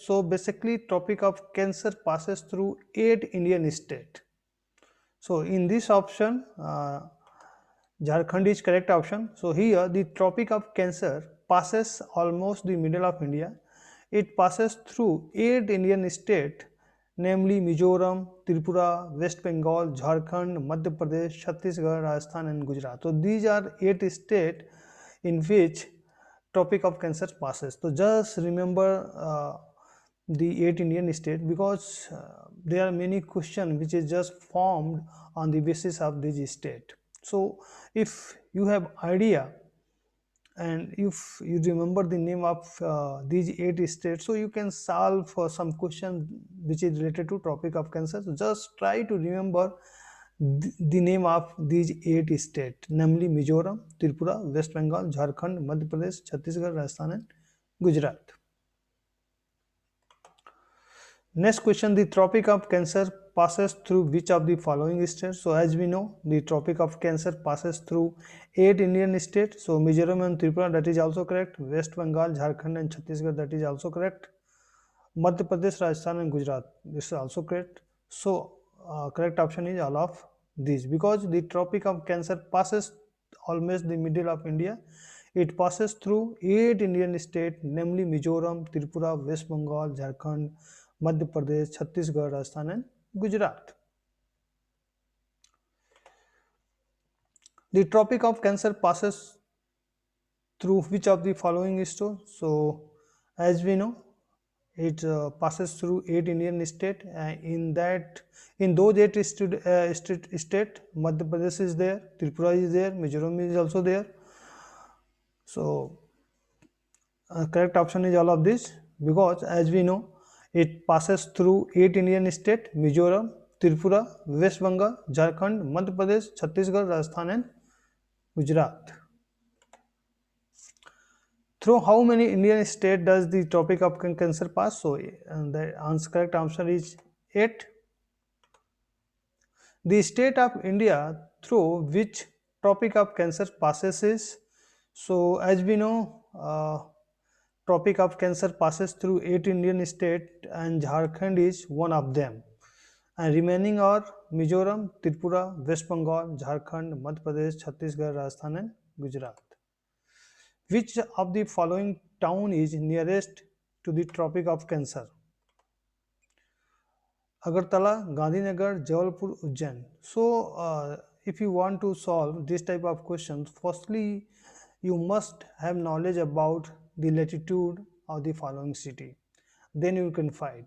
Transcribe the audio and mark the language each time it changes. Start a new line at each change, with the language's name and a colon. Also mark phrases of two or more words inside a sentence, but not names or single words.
English: So basically Tropic of Cancer passes through 8 Indian states. So in this option Jharkhand is correct option. So here the Tropic of Cancer passes almost the middle of India. It passes through 8 Indian states, namely Mizoram, Tripura, West Bengal, Jharkhand, Madhya Pradesh, Chhattisgarh, Rajasthan and Gujarat. So these are 8 states in which Tropic of Cancer passes. So just remember the 8 Indian states, because there are many questions which is just formed on the basis of this state. So if you have idea and if you remember the name of these 8 states, so you can solve for some question which is related to Tropic of Cancer. So just try to remember the name of these 8 states, namely Mizoram, Tripura, West Bengal, Jharkhand, Madhya Pradesh, Chhattisgarh, Rajasthan and Gujarat. Next question, the Tropic of Cancer passes through which of the following states? So as we know, the Tropic of Cancer passes through 8 Indian states. So Mizoram and Tripura, that is also correct. West Bengal, Jharkhand and Chhattisgarh, that is also correct. Madhya Pradesh, Rajasthan and Gujarat, this is also correct. So correct option is all of these, because the Tropic of Cancer passes almost the middle of India. It passes through 8 Indian states, namely Mizoram, Tripura, West Bengal, Jharkhand, Madhya Pradesh, Chhattisgarh, Rajasthan and Gujarat. The Tropic of Cancer passes through which of the following states? So as we know, it passes through 8 Indian states. In those 8 state, Madhya Pradesh is there, Tripura is there, Mizoram is also there. So correct option is all of this, because as we know, it passes through 8 Indian states: Mizoram, Tripura, West Bengal, Jharkhand, Madhya Pradesh, Chhattisgarh, Rajasthan and Gujarat. Through how many Indian states does the Tropic of Cancer pass? So the correct answer is 8. The state of India through which Tropic of Cancer passes is, so as we know, Tropic of Cancer passes through 8 Indian states and Jharkhand is one of them. And remaining are Mizoram, Tripura, West Bengal, Jharkhand, Madhya Pradesh, Chhattisgarh, Rajasthan and Gujarat. Which of the following town is nearest to the Tropic of Cancer? Agartala, Gandhinagar, Jabalpur, Ujjain. So if you want to solve this type of questions, firstly you must have knowledge about the latitude of the following city, then you can find.